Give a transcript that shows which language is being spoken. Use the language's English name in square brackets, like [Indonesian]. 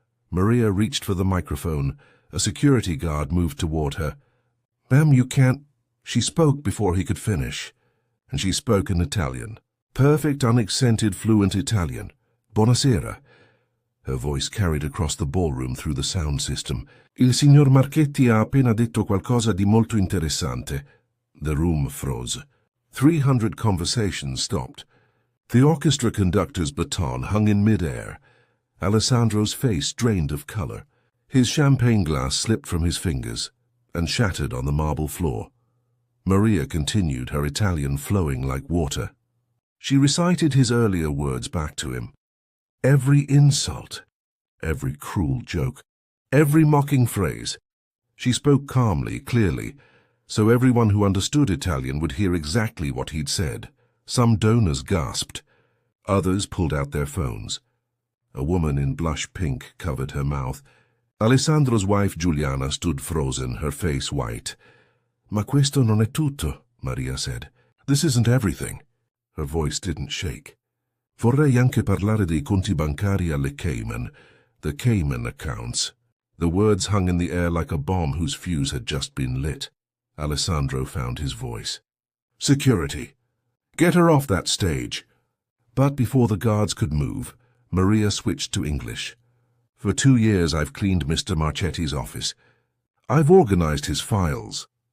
[English] Maria reached for the microphone. A security guard moved toward her. "Ma'am, you can't—" She spoke before he could finish, and she spoke in Italian. Perfect, unaccented, fluent Italian. "Buonasera." Her voice carried across the ballroom through the sound system. [Italian] "Il signor Marchetti ha appena detto qualcosa di molto interessante." [English] The room froze. 300 conversations stopped. The orchestra conductor's baton hung in mid-air. Alessandro's face drained of color. His champagne glass slipped from his fingers and shattered on the marble floor. Maria continued, her Italian flowing like water. She recited his earlier words back to him. Every insult, every cruel joke, every mocking phrase. She spoke calmly, clearly, so everyone who understood Italian would hear exactly what he'd said. Some donors gasped. Others pulled out their phones. A woman in blush pink covered her mouth. Alessandro's wife Giuliana stood frozen, her face white. [Italian] "Ma questo non è tutto," [English] Maria said. "This isn't everything." Her voice didn't shake. [Italian] "Vorrei anche parlare dei conti bancari alle Cayman, [English] the Cayman accounts." The words hung in the air like a bomb whose fuse had just been lit. Alessandro found his voice. "Security! Get her off that stage!" But before the guards could move, Maria switched to English. "For 2 years I've cleaned Mr. Marchetti's office. I've organized his files.